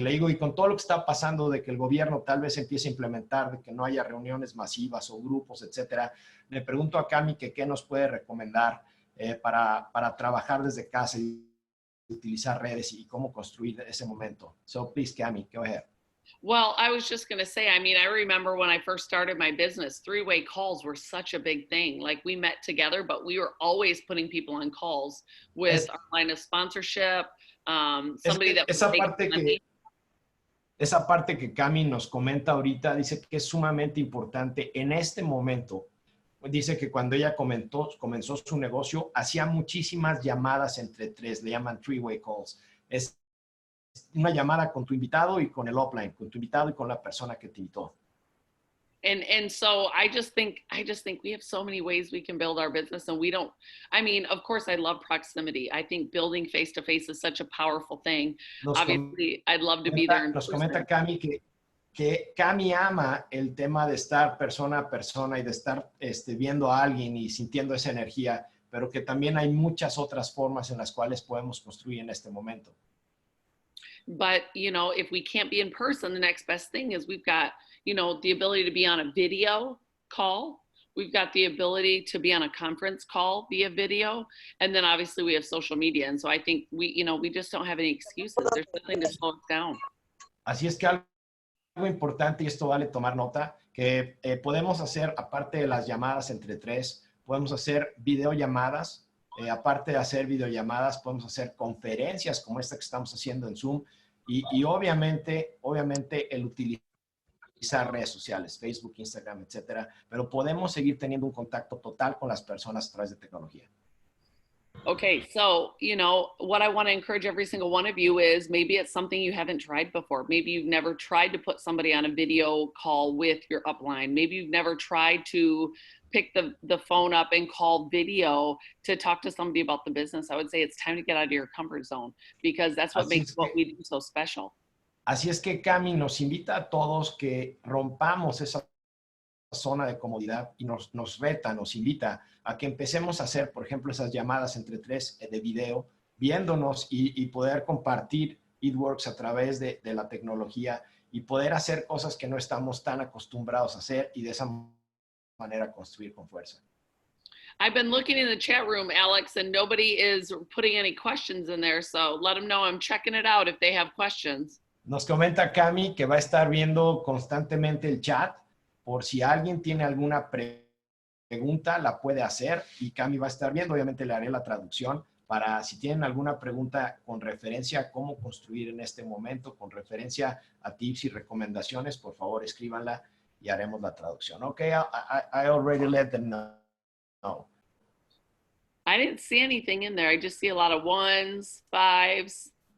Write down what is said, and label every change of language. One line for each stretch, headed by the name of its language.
Spanish: Le digo, y con todo lo que está pasando de que el gobierno tal vez empiece a implementar, de que no haya reuniones masivas o grupos, etcétera, le pregunto a Cami que qué nos puede recomendar para trabajar desde casa y utilizar redes y cómo construir ese momento.
English: So please, Cami, go ahead. Well, I was just going to say, I mean, I remember when I first started my business, three-way calls were such a big thing. Like we met together, but we were always putting people on calls with our line of sponsorship, somebody that
Spanish: esa parte que Cami nos comenta ahorita, dice que es sumamente importante en este momento. Dice que cuando ella comenzó su negocio, hacía muchísimas llamadas entre tres, le llaman three-way calls. Es una llamada con tu invitado y con el offline, con tu invitado y con la persona que te invitó.
English: And so I just think we have so many ways we can build our business, and we don't, I mean, of course I love proximity. I think building face to face is such a powerful thing. Obviously, I'd love to be there.
Spanish: Nos comenta Cami que Cami ama el tema de estar persona a persona y de estar viendo a alguien y sintiendo esa energía, pero que también hay muchas otras formas en las cuales podemos construir en este momento.
English: But, you know, if we can't be in person, the next best thing is we've got, you know, the ability to be on a video call. We've got the ability to be on a conference call via video. And then obviously we have social media. And so I think we just don't have any excuses. There's nothing to slow us down.
Spanish: Así es que algo importante, y esto vale tomar nota, que podemos hacer, aparte de las llamadas entre tres, podemos hacer videollamadas. Aparte de hacer videollamadas, podemos hacer conferencias como esta que estamos haciendo en Zoom y obviamente el utilizar redes sociales, Facebook, Instagram, etcétera, pero podemos seguir teniendo un contacto total con las personas a través de tecnología.
English: Okay, so, you know, what I want to encourage every single one of you is maybe it's something you haven't tried before. Maybe you've never tried to put somebody on a video call with your upline. Maybe you've never tried to pick the phone up and call video to talk to somebody about the business. I would say it's time to get out of your comfort zone because that's what makes what we do so special.
Spanish: Así es que Cami nos invita a todos que rompamos esa zona de comodidad y nos reta, nos invita a que empecemos a hacer, por ejemplo, esas llamadas entre tres de video, viéndonos y poder compartir It a través de la tecnología y poder hacer cosas que no estamos tan acostumbrados a hacer y de esa manera construir con fuerza. I've been looking in the chat room, Alex, and nobody is putting any questions in there, so let them know I'm checking it out if they have questions. Nos comenta Cami que va a estar viendo constantemente el chat. Por si alguien tiene alguna pregunta, la puede hacer y Cami va a estar viendo. Obviamente le haré la traducción para si tienen alguna pregunta con referencia a cómo construir en este momento, con referencia a tips y recomendaciones, por favor escríbanla y haremos la traducción.
English: Okay, I already let them know. I didn't see anything in there. I just see a lot of 1s, 5s.